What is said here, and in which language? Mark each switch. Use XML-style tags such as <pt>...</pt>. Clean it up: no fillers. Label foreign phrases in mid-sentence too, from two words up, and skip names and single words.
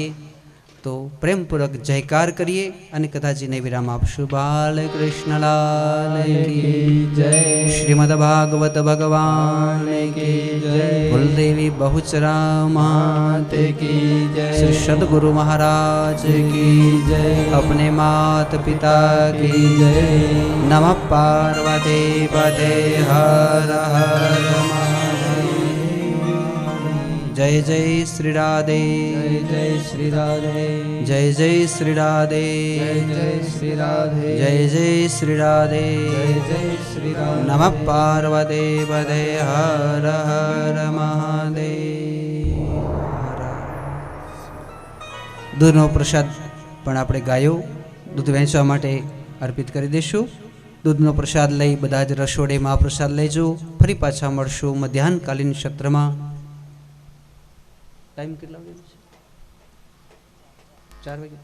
<gu>તો પ્રેમપૂર્વક જયકાર કરીએ અને કથાજીને વિરામ આપશું.</gu> <hi>बालकृष्णलाल की जय. श्रीमद भागवत भगवान की जय. कुलदेवी बहुचरा मात की जय. श्री सदगुरु महाराज की जय. अपने मात पिता की जय.</hi> <sa>नमः पार्वती पते हर हर महादेव.</sa> <hi>जय जय श्री राधे. जय श्री राधे. जय जय श्री राधे. जय श्री राधे. जय जय श्री राधे. जय श्री राधे.</hi> <sa>नमः पार्वती पते हर हर महादेव.</sa> <gu>દૂધનો પ્રસાદ પણ આપણે ગાયો દૂધ વહેંચવા માટે અર્પિત કરી દઈશું. દૂધનો પ્રસાદ લઈ બધા જ રસોડેમાં આ પ્રસાદ લેજો. ફરી પાછા મળશું મધ્યાહનકાલીન સત્રમાં. ટાઈમ કેટલા વાગે છે? 4 વાગે.</gu>